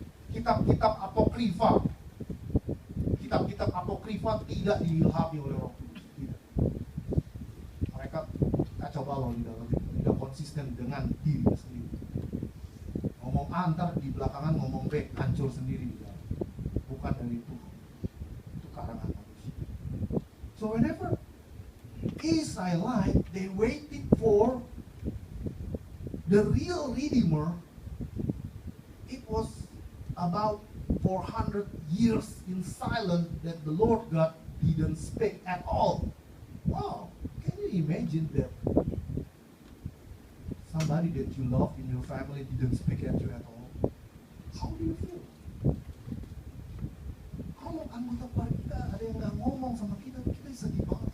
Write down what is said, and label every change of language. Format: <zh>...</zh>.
<id>Kitab-kitab apokrifa, kitab-kitab apokrifa tidak diilhami oleh Roh Kudus, tidak. Mereka kacau balau di dalam, tidak konsisten dengan dirinya sendiri. Ngomong A, ntar di belakangan ngomong B, hancur sendiri di dalam. Bukan dari Tuhan, itu karangan manusia.</id> <en>So whenever Israelite, they waited for the real Redeemer, it was about 400 years in silence that the Lord God didn't speak at all. Wow, can you imagine that? Somebody that you love in your family didn't speak at you at all. How do you feel?</en> <id>Kalau anggota keluarga kita ada yang nggak ngomong sama kita, kita sedih banget.</id>